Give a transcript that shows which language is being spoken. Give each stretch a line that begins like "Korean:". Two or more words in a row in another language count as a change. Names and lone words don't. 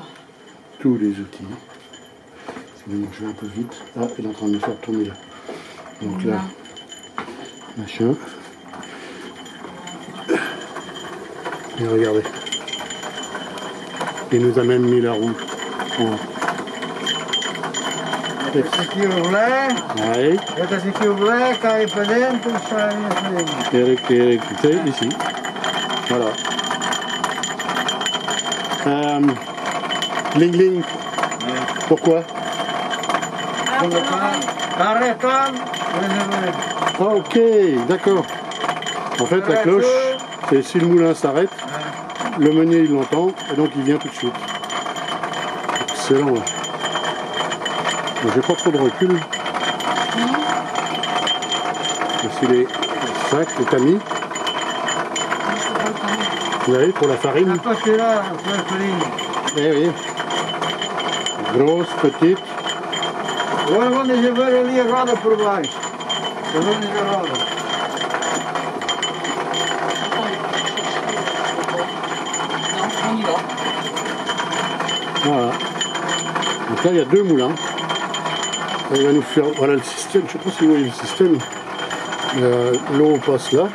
French: Tous les outils. Excusez-moi, je vais un peu vite. Ah, il est en train de me faire tourner là. Donc là, machin. Et regardez. Il nous a même mis la roue.
Portuguese: Esse aqui o blé,
French: Ouais.
Portuguese: esse aqui o blé, cai para dentro, sai para dentro.
French: Électricité ici. Voilà. Ling Ling. Pourquoi? Arrêtons, Ah ok, d'accord. En fait la cloche, c'est si le moulin s'arrête, le meunier il l'entend et donc il vient tout de suite. Excellent. Ouais. J'ai pas trop de recul. Voici les sacs, les tamis. Vous voyez, pour la farine. là, Eh oui. Grosse, petite.
Portuguese: agora vamos levar ali a roda por baixo. Vamos levar a roda.
French: On y va. Voilà. Donc là, il y a 2 moulins. Et il va nous faire, voilà le système, je ne sais pas si vous voyez le système. L'eau passe là.